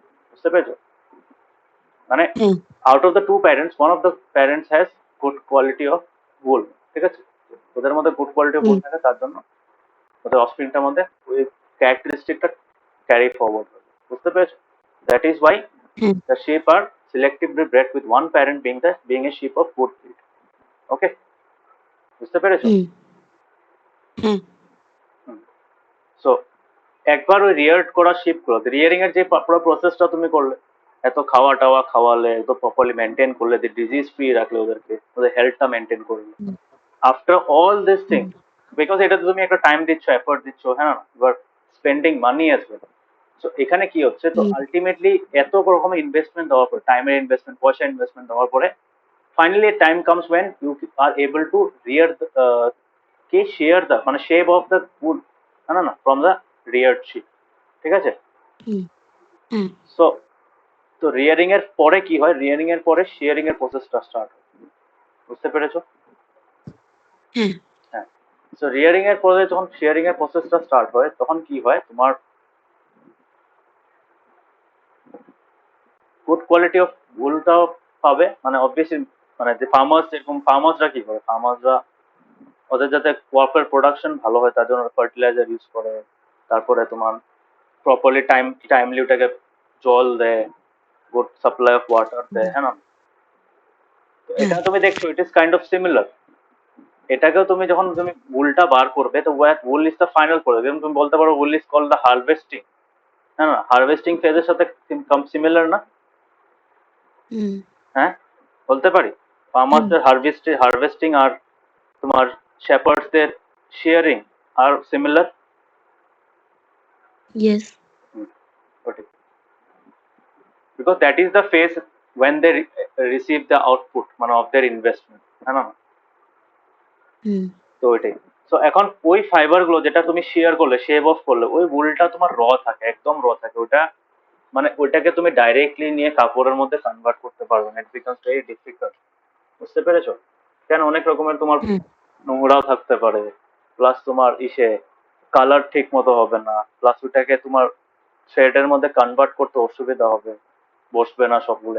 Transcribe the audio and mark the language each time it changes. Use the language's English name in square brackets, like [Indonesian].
[Bangla] বুঝতে পেরেছো? মানে হ্যাঁ, [English] out of the two parents, one of the parents has good quality of wool, [Bangla] ঠিক আছে? ওদের মধ্যে গুড কোয়ালিটি অফ উল হুম, থাকে, তার জন্য ওদের অফস্প্রিংটার মধ্যে ওই ক্যারেক্টারিস্টিকটা ক্যারি ফরওয়ার্ড হবে। বুঝতে পেরেছো? [English] that is why [Bangla] হ্যাঁ, [English] the sheep are selectively bred with one parent being a sheep of good breed. [Bangla] ওকে, বুঝতে পেরেছো? হুম, হ্যাঁ, সো একবার ওই রিয়ার্ড করা শিপ গুলো, রিয়ারিং এর যে পুরো প্রসেসটা তুমি করলে, এত খাওয়া টাওয়া খাওয়ালে, এত প্রপারলি মেনটেন করলে, ডিজিজ ফ্রি রাখলে ওদেরকে, ওদের হেলথটা মেনটেন করলে, হুম, [English] after all this thing, hmm, [Bangla] because এটাতে তুমি একটা টাইম দিচ্ছ, এফোর্ট দিচ্ছ, হ্যাঁ, [English] You are spending money as well. [Bangla] So এখানে কি হচ্ছে, তো হুম, আলটিমেটলি এত রকমের ইনভেস্টমেন্ট দেওয়ার পরে, [English] টাইমের ইনভেস্টমেন্ট, পয়সা ইনভেস্টমেন্ট দেওয়ার পরে, finally a time comes when you are able to rear the share the মানে shave off the wool, না from the reared sheep, [Bangla] ঠিক আছে? হুম, হ্যাঁ, সো তো রিয়ারিং এর পরে কি হয়, রিয়ারিং এর পরে শেয়ারিং এর প্রসেসটা স্টার্ট হয়। বুঝতে পেরেছো? হ্যাঁ, হ্যাঁ। সো রিয়ারিং এর পরে যখন শেয়ারিং এর প্রসেসটা স্টার্ট হয়, তখন কি হয়, তোমার গুড কোয়ালিটি অফ উলটাও পাবে, মানে অবভিয়াসলি, মানে যে ফার্মার্স, এরকম ফার্মার্সরা কি করে, ফার্মার্সরা ওদের যাতে ক্রপের প্রোডাকশন ভালো হয়, তার জন্য ফার্টিলাইজার ইউজ করে, তারপরে তোমার প্রপারলি টাইমলি ওটাকে জল দেয়, গুড সাপ্লাই অফ ওয়াটার দেয়, হ্যাঁ না? তো হ্যাঁ, এটা তুমি দেখছো, [English] It is kind of similar. [Bangla] এটাকেও তুমি যখন তুমি উলটা বার করবে, তো [English] wool is the final product, [Bangla] যেমন তুমি বলতে পারো উল ইজ কল্ড দ্য হারভেস্টিং, হ্যাঁ না? হারভেস্টিং ফেজের সাথে সিমিলার না? হুম, হ্যাঁ, বলতে পারি হুম, ফার্মার্সদের হারভেস্টিং আর তোমার শেপার্ডসদের sharing are similar. [English] yes, because that is the phase when they receive the output মানে of their investment, [Bangla] হ্যাঁ না? হুম, তো ওইটাই। তো এখন ওই ফাইবার গুলো যেটা তুমি শেয়ার করলে, শেভ অফ করলে, ওই উলটা তোমার থাকে, একদম থাকে ওটা, মানে ওইটাকে তুমি ডাইরেক্টলি নিয়ে কাপড়ের মধ্যে কনভার্ট করতে পারবে না, [English] It becomes very difficult. [Bangla] বুঝতে পেরেছো? কেন, অনেক রকমের তোমার হ্যাঁ, নোংরাও থাকতে পারে, প্লাস তোমার কালার ঠিক মতো হবে না, প্লাস ওইটাকে তোমার থ্রেডের মধ্যে কনভার্ট করতে অসুবিধা হবে, বসবে না, সবগুলো